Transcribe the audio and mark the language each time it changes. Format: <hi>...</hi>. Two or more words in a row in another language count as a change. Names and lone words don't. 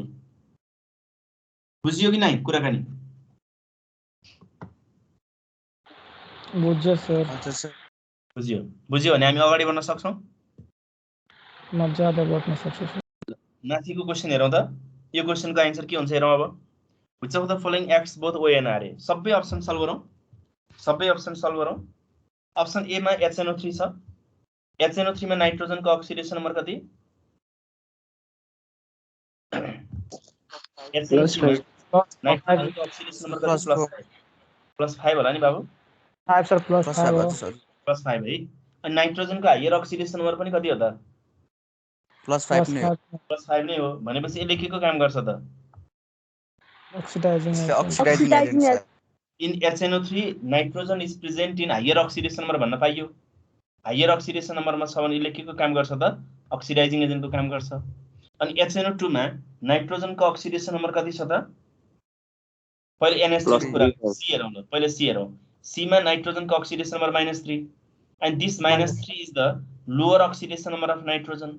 <ne>बुझियो कि नै कुराकानी? बुझ्यो सर।</ne> <hi>अच्छा सर।</hi> <ne>बुझ्यो? बुझ्यो भने हामी अगाडि बढ्न सक्छौँ? मजाले बढ्न सक्छु सर। माथिको क्वेसन हेरौँ त। यो</ne> <en>questionको answer</en> <ne>के हुन्छ हेरौँ अब।</ne> <en>Which of the following acts both O and RA?</en> <ne>सबै</ne> <en>option solve</en> <ne>गरौँ। सबै</ne> <en>option solve</en> <ne>गरौँ।</ne> <en>option A</en> <ne>मा HNO3 छ। HNO3 मा नाइट्रोजनको</ne> <en>oxidation number</en> <ne>कति? +5 नाइट्रोजनको</ne> <en>oxidation number</en> <ne>कति? +5 होला नि बाबु? 5 सर, +5 हो। +5 है। अनि नाइट्रोजनको</ne> <en>higher oxidation number</en> <ne>पनि कति हो त? +5 नै हो। +5 नै हो भनेपछि यसले के को काम गर्छ त? अक्सिडाइजिङ एजेन्ट।</ne> <en>in HNO3 nitrogen is present in higher oxidation number</en> <ne>भन्न पाइयो।</ne> <en>higher oxidation numberमा</en> <ne>छ भने यसले के को काम गर्छ त?</ne> <en>oxidizing agentको</en> <ne>काम गर्छ। अनि HNO2 मा नाइट्रोजनको</ne> <en>oxidation number</en> <ne>कति छ त? पहिले NH3 को कुरा सी हेरौँ ल। पहिले सी हेरौँ। सी मा</ne> <en>nitrogenको oxidation number -3 and this -3 is the lower oxidation number of nitrogen।</en>